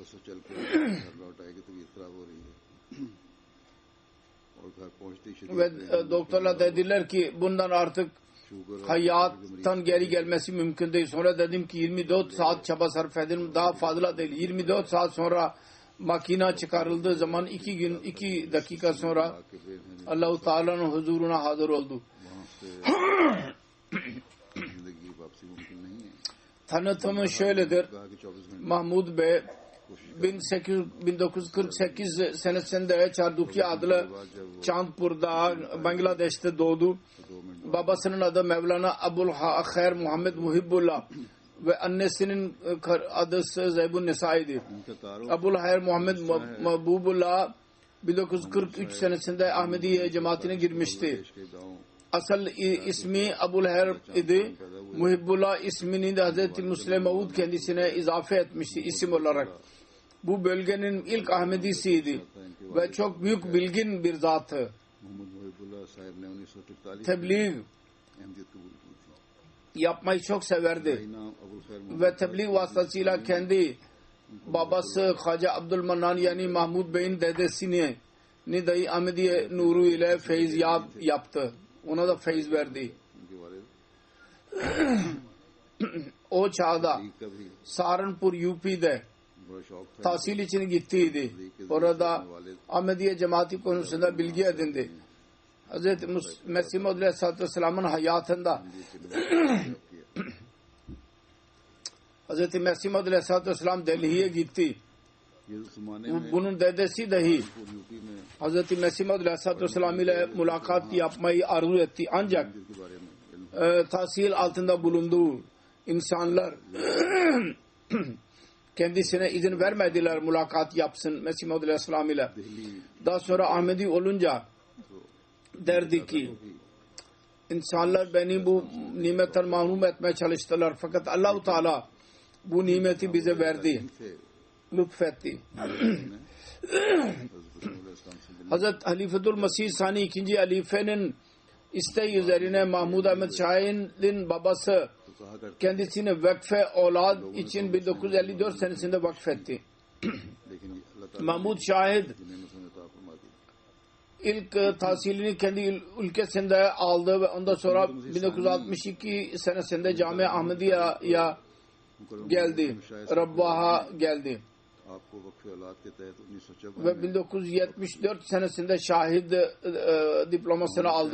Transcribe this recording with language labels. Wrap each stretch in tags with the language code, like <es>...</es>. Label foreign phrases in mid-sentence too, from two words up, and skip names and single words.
<tr>Ve doktorlar dediler ki bundan artık hayattan geri gelmesi mümkün değil. Sonra dedim ki 24 saat çaba sarf edin, daha fazla değil. 24 saat sonra makina çıkarıldığı zaman 2 dakika sonra Allah-u Teala'nın huzuruna hazır oldu.</tr> <ur>زندگی کی واپسی ممکن نہیں ہے.</ur> <tr>Tanıtımı şöyledir.</tr> <ur>کہا کہ 24 گھنٹے</ur> <tr>Mahmud Bey 1948 senesinde Çardukiya adlı Chandpur'da Bangladeş'te doğdu. Babasının adı Mevlana Abul Khair Muhammed Muhibbullah ve annesinin adı Zeybun Nisai'di.</tr> <ur>ان کا تعارف</ur> <tr>Abul Khair Muhammed Mahbubullah 1943 senesinde Ahmediye cemaatine girmişti.</tr> <ur>دیش کے گاؤں</ur> <tr>Asıl ismi Abul Khair idi. Muhibbullah ismini de Hazreti Musleh Maud kendisine izafe etmişti isim olarak. Bu bölgenin ilk Ahmedisiydi ve çok büyük bilgin bir zatı.</tr> <ur>محمد محب اللہ صاحب نے 1944</ur> <tr>Tebliğ</tr> <ur>احمدیت قبول کی تھی.</ur> <tr>yapmayı çok severdi</tr> <ur>یہی نام ابو الخیر</ur> <tr>ve tebliğ vasıtasıyla kendi babası Haca Abdülmannan yani Mahmud Bey'in dedesini dahi Ahmediye nuru ile feyziyab yaptı. Ona da feyz verdi.</tr> <ur>ان کے والد</ur> <tr>O çağda</tr> <ur>لیگ کا بھی</ur> <tr>Saharanpur UP'de</tr> <ur>بڑا شوق تھا.</ur> <tr>tahsil için gittiydi. Orada Ahmediye cemaati konusunda bilgi edindi. Hz. Mesih Maud Aleyhisselatü Vesselam'ın hayatında Hz. Mesih Maud Aleyhisselatü Vesselam Delhi'ye gitti.</tr> <ur>یہ اس زمانے میں</ur> <tr>Bunun dedesi dahi</tr> <ur>یوپی میں</ur> <tr>Hz. Mesih Maud Aleyhisselatü Vesselam ile mülakat yapmayı arzu etti. Ancak</tr> <ur>مندر کے بارے میں علم</ur> <tr>tahsil altında bulunduğu insanlar kendisine izin vermediler mülakat yapsın Mesih Maud Aleyhisselam ile.</tr> <ur>दिल्ली</ur> <tr>Daha sonra Ahmedi olunca derdi ki insanlar beni bu nimetten mahrum etmeye çalıştılar. Fakat Allah-u Teala bu nimeti bize verdi.</tr> <ur>से</ur> <tr>Lütfetti. Hazret Halifetul Mesih Sani 2. halifenin isteği üzerine Mahmud Ahmed Şahin'in babası</tr> <ur>تو کہا کرتے</ur> <tr>kendisini vakfe oğlad için 1954 senesinde vakfetti.</tr> <ur>لیکن اللہ تعالیٰ</ur> <tr>Mahmud Şahid</tr> <ur>نے مجھے عطا فرما دی.</ur> <tr>ilk tahsilini kendi ülkesinde aldı ve ondan sonra 1962 senesinde Cami Ahmediye'ye geldi. Rabbah'a geldi.</tr> <ur>آپ کو وقف اولاد کے تحت 1954</ur> <tr>Ve 1974 senesinde şahit diplomasını aldı.</tr>